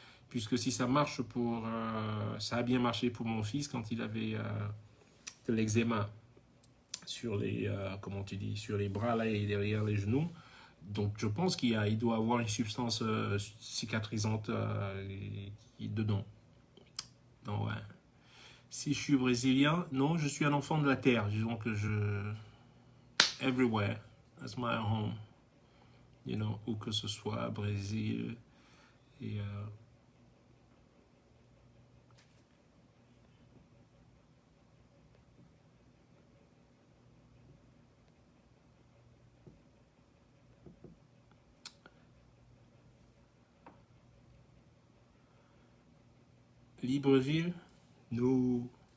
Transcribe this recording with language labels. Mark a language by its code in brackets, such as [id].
[fr] Puisque si ça marche pour... ça a bien marché pour mon fils quand il avait de l'eczéma sur les, comment tu dis, sur les bras là et derrière les genoux. Donc je pense il doit avoir une substance cicatrisante dedans. Donc ouais. Si je suis brésilien, non, je suis un enfant de la terre. [en] Donc everywhere, that's my home. You know, [fr] où que ce soit, Brésil et Libreville, no.